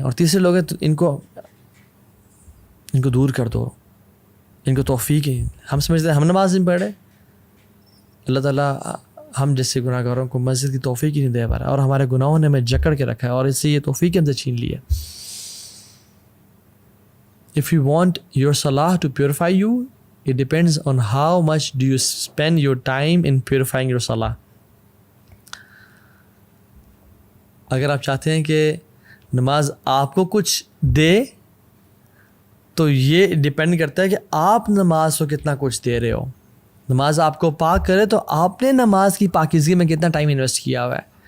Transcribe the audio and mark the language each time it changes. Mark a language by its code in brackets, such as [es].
[ur] اور تیسرے لوگ ہیں تو ان کو دور کر دو، ان کو توفیق ہی. ہم سمجھتے ہیں ہم نماز نہیں پڑھ رہے، اللہ تعالیٰ ہم جیسے گناہ گاروں کو مسجد کی توفیق ہی نہیں دے پا رہا، اور ہمارے گناہوں نے ہمیں جکڑ کے رکھا ہے اور اس سے یہ توفیق ہم سے چھین لی ہے. [en] If you want your salah to purify you, it depends on how much do you spend your time in purifying your salah. [ur] اگر آپ چاہتے ہیں کہ نماز آپ کو کچھ دے تو یہ ڈیپینڈ کرتا ہے کہ آپ نماز کو کتنا کچھ دے رہے ہو. نماز آپ کو پاک کرے تو آپ نے نماز کی پاکیزگی میں کتنا ٹائم انویسٹ کیا ہوا ہے.